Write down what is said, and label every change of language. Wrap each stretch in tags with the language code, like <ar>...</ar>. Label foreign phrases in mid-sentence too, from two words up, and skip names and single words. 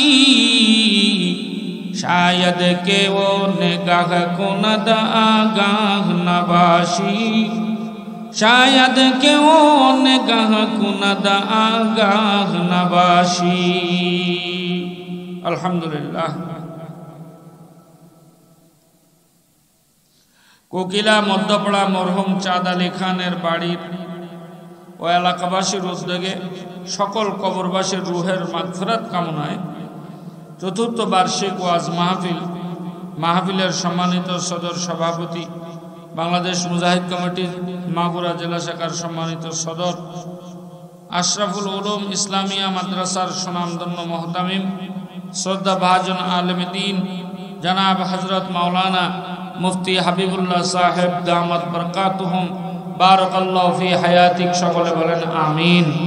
<fa>شاید کہ وہ نگاہ کند آگاہ نباشی، شاید کہ وہ نگاہ کند آگاہ نباشی۔ الحمدللہ۔</fa> <bn>কোকিলা মধ্যপাড়া মরহুম চাঁদ আলী খানের বাড়ির ও এলাকাবাসীর উদ্যোগে সকল কবরবাসীর রুহের মাগফিরাত কামনায় চতুর্থ বার্ষিক ওয়াজ মাহফিলের সম্মানিত সদর সভাপতি, বাংলাদেশ মুজাহিদ কমিটির মাগুরা জেলা শাখার সম্মানিত সদর, আশরাফুল উলুম ইসলামিয়া মাদ্রাসার সুনামধন্য মোহতামিম শ্রদ্ধা ভাজন আলেম দ্বীন জনাব হযরত মাওলানা মুফতি হাবিবুল্লাহ সাহেব</bn> <ar>دامت بركاتهم بارك الله في حياتك,</ar> <bn>সকলে বলেন আমিন।</bn>